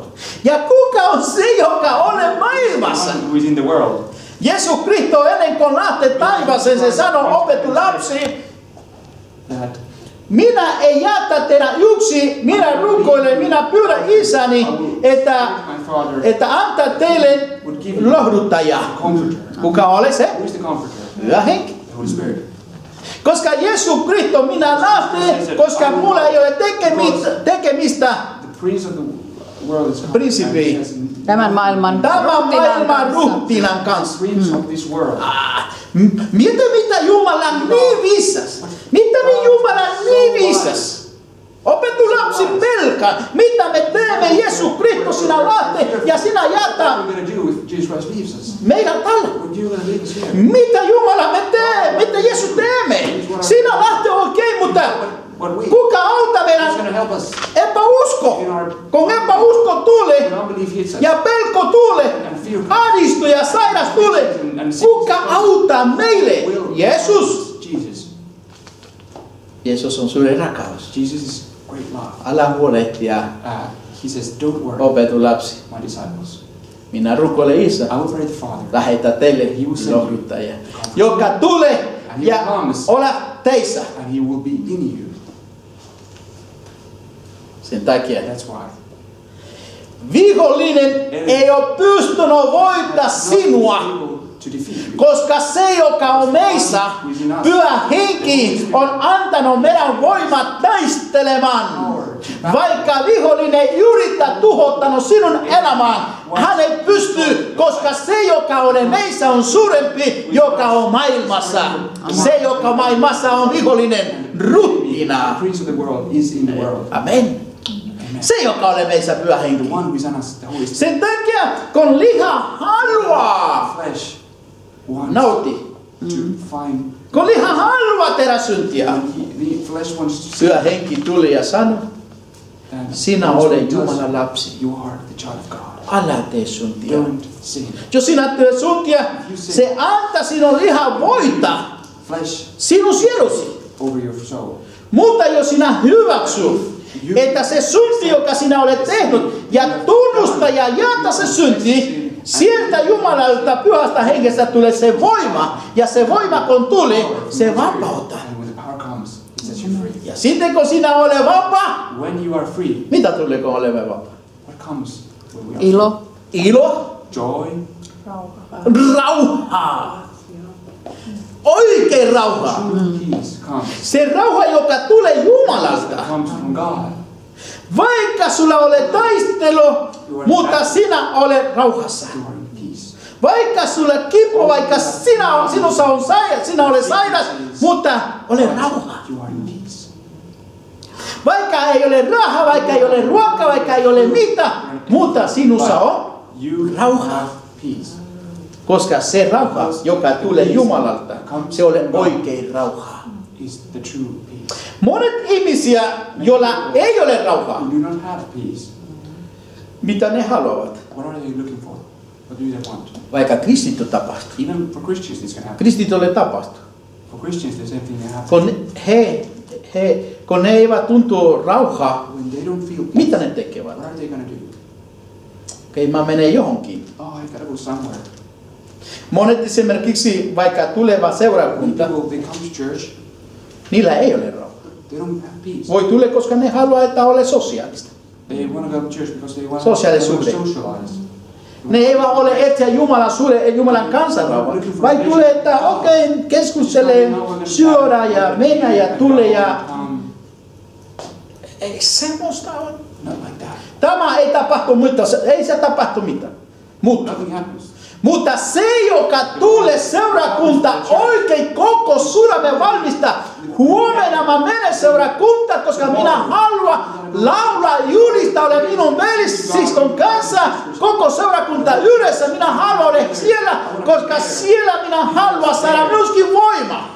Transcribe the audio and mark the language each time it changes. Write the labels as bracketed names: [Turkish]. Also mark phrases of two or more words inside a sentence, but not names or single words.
[Finnish] Ja kuka on se joka on maailmassa? [English] One who is in the world. [Finnish] Jeesus Kristo ennen kuin lähtee taivaaseen, se sanoo opetuslapsi, [English] That [Finnish] minä ei jätä teidän yksin, minä rukoilen, minä pyydän isäni, [English] my Father [Finnish] että antaa teille lohduttaja. [English] comforter. [Finnish] Kuka oli se? [English] Who is the comforter? [Finnish] Pyhä henki. [English] The Holy Spirit. [Finnish] Koska Jeesus Kristo minä lähtee, koska mulla ei ole tekemistä [English] The prince of the world is Principe. [Finnish] Tämän maailman tämän maailman kanssa. ruhtinan kanssa. [English] Prince of this world. [Finnish] Mieti mitä Jumala niin viisas. Mitä niin Jumala niin viisas. Opetuslapsi pelkää. Mitä me teemme Jeesus Kristo sinä lähtee ja sinä [English] What [Finnish] jätä [English] are we going to do if Jesus Christ leaves us? [Finnish] meidän tällä. [English] What are you going to leave us here? [Finnish] Mitä Jumala me teemme? Mitä Jeesus teemme? Sinä lähtee oikein, mutta [English] What we? [Finnish] kuka auttaa [English] Who's [Finnish] meidän [English] going to help us [Finnish] epäusko? Kun epäusko tulee [English] when unbelief hits us? [Finnish] ja pelko tulee, ahdistu ja sairas tulee, kuka auttaa meille? Jeesus. [English] Jesus. [Finnish] Jeesus on suuri rakkaus. [English] Jesus is great love. [Finnish] Älä huolehtia, [English] He says, don't worry, [Finnish] opetuslapsi. [English] my disciples. [Finnish] Minä rukoilen Isä, [English] I will pray the Father. [Finnish] lähetä teille lohduttaja, joka tulee ja ole teissä. [English] And he will be in you. [Finnish] Sen takia [English] That's why. [Finnish] vihollinen ei ole pystynyt voittaa sinua [English] to defeat you. [Finnish] Koska se, joka on meissä, Pyhä Henki on antanut meidän voimat taistelemaan. Vaikka vihollinen yrittää tuhottanut sinun elämään, hän ei pysty, koska se, joka on meissä, on suurempi, joka on maailmassa. Se, joka maailmassa on vihollinen ruhtina. [English] The prince of the world is in the world. Amen. [Finnish] Se, joka on meissä, Pyhä Henki. [English] The one who is in us, the Holy Spirit. [Finnish] Sen takia, kun liha haluaa [English] Flesh wants [Finnish] nauti, [English] to find. [Finnish] kun liha haluaa tehdä syntiä, [English] The flesh wants to [Finnish] Pyhä Henki tuli ja sanoi, [English] then [Finnish] sinä olet Jumalan lapsi. [English] You are the child of God. [Finnish] Älä tee syntiä. [English] Don't sin. [Finnish] Jos sinä teet syntiä, se antaa sinun lihan voita [English] Flesh [Finnish] sinun sielusi. [English] over your soul. [Finnish] Mutta jos sinä hyväksyt, että se synti, joka sinä olet tehnyt, ja tunnusta ja jätä se synti, sieltä Jumalalta Pyhästä Hengestä tulee se voima. Ja se voima kun tuli, se vapauttaa. [English] And when the power comes, it sets you free. [Finnish] Ja sitten kun sinä olet vapaa, [English] When you are free, [Finnish] mitä tulee kun olemme vapaa? [English] what comes when we are [Finnish] Ilo. Ilo, [English] joy, [Finnish] rauha. Oikein rauha. [English] true peace comes. [Finnish] Se rauha, joka tulee Jumalalta. [English] Comes from God. [Finnish] Vaikka sulla ole taistelu, mutta sinä olet rauhassa. [English] You are in peace. [Finnish] Vaikka sulla kipu, vaikka sinussa on sinä olet sairas, mutta ole rauha. [English] You are in peace. [Finnish] Vaikka ei ole rahaa, vaikka ei ole ruokaa, vaikka ei ole mitään, mutta sinussa on [English] You [Finnish] rauha. [English] have peace. [Finnish] Koska se rauha, joka tulee Jumalalta, se on oikein rauha. [English] Is the true peace. [Finnish] Monet ihmisiä, joilla ei ole rauhaa, [English] You do not have peace. [Finnish] mitä ne haluavat? [English] What are they looking for? What do they want? [Finnish] Vaikka kristitty tapahtuu. [English] Even for Christians, this can happen. [Finnish] Kristitylle tapahtuu. [English] For Christians, the same thing can happen. [Finnish] Kun ne eivät tuntuu rauhaa, [English] When they don't feel peace, [Finnish] mitä ne tekevät? [English] what are they going to do? [Finnish] Okei, mä menen johonkin. [English] Oh, I gotta go somewhere. [Finnish] Monet esimerkiksi vaikka tuleva seurakunta, [English] People, they come to church, [Finnish] niillä ei ole rauhaa. [English] they don't have peace. [Finnish] Voi tulla, koska ne haluaa, että ole sosiaalista. [English] They want to go to church because they want [Finnish] Sosiaalisuhde. [English] to socialize. [Finnish] Ne eivät ole etsiä Jumalan kansan rauhaa. Vai tulee, että okei, keskustelee, syödä ja mennä ja tulee ja... Ei semmoista ole. [English] Not like that. [Finnish] Tämä ei tapahtu mitään, ei se tapahtu mitään. [English] Nothing happens. [Finnish] Mutta se, joka tulee seurakunta oikein koko sydämen valmista, huomenna mä menen seurakuntaan, koska minä haluan laulaa julistaa, olen minun velisiskon kanssa, koko seurakunta yhdessä, minä haluan olla siellä, koska siellä minä haluan saada myöskin voima.